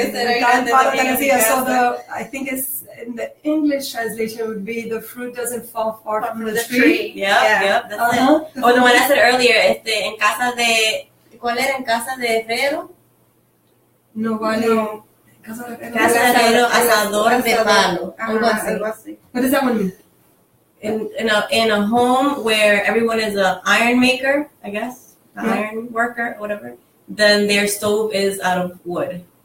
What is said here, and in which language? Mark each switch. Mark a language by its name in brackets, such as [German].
[Spanish] De tal palo a la astilla. [English] So I think it's in the English translation would be the fruit doesn't fall far from the tree. Yep, that's it. Or the one I said earlier, [Spanish] en casa de, ¿cuál era? En casa de Fredo. No vale. No. Casa de Fredo, asador de palo. Algo así. [English] What does that one mean? In a home where everyone is an iron maker, I guess, iron worker, whatever, then their stove is out of wood.